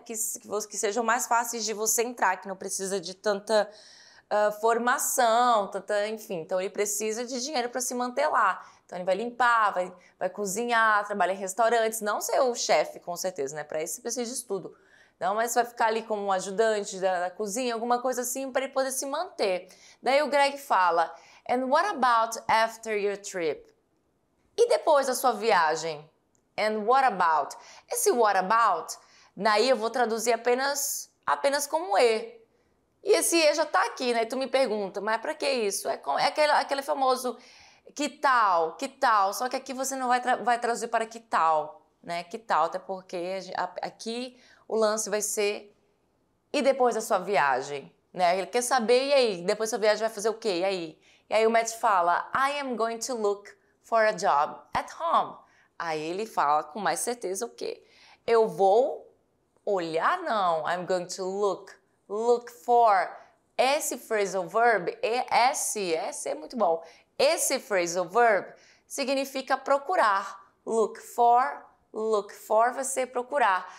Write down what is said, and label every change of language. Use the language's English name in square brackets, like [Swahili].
[Portuguese] Que sejam mais fáceis de você entrar, que não precisa de tanta formação, enfim. Então, ele precisa de dinheiro para se manter lá. Então, ele vai limpar, vai cozinhar, trabalhar em restaurantes, não ser o chefe, com certeza, né? Para isso, você precisa de estudo. Não, mas vai ficar ali como um ajudante da cozinha, alguma coisa assim, para ele poder se manter. Daí o Greg fala, [English] and what about after your trip? [Portuguese] E depois da sua viagem? [English] And what about? [Portuguese] Esse [English] what about, [Portuguese] daí eu vou traduzir apenas como e. E esse e já tá aqui, né? E tu me pergunta, mas para que isso? É aquele famoso que tal, só que aqui você não vai traduzir para que tal, né? Que tal, até porque aqui o lance vai ser e depois da sua viagem, né? Ele quer saber, e aí? Depois da sua viagem vai fazer o quê? E aí? E aí o Matt fala, [English] I am going to look for a job at home. [Portuguese] Aí ele fala com mais certeza o quê? Eu vou olhar, não. [English] I'm going to look for. [Portuguese] Esse phrasal verb, esse é muito bom. Esse phrasal verb significa procurar. Look for vai ser procurar.